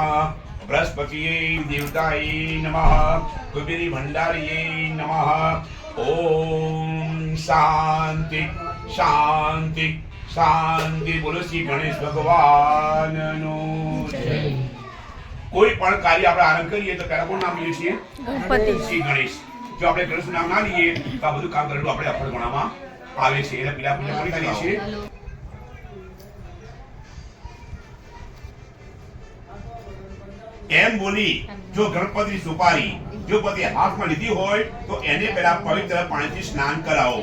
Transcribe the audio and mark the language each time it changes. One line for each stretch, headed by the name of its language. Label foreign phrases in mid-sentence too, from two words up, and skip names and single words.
Sanskrit: बृहस्पतिये देवताय नमः. कुबेरी भंडारिये नमः. ओम शांति शांति शांति.
Gujarati: બોલો શ્રી ગણેશ ભગવાન નો જય. કોઈ પણ કાર્ય આપણે આરંભ કરીએ તો પહેલા કોણ નામ લઈએ છીએ? ગણપતિ. શ્રી ગણેશ. જો આપણે ગણેશ નામ ના લઈએ તો આ બધું કામ કરેલું આપણે અફળ ગણવામાં આવે છે. એટલે પેલા પૂજા કોની કરીએ છીએ? એમ બોલી જો ગણપતિ સુપારી જો પોતે હાથમાં લીધી હોય તો એને પહેલા પવિત્ર પાણીથી સ્નાન કરાવો.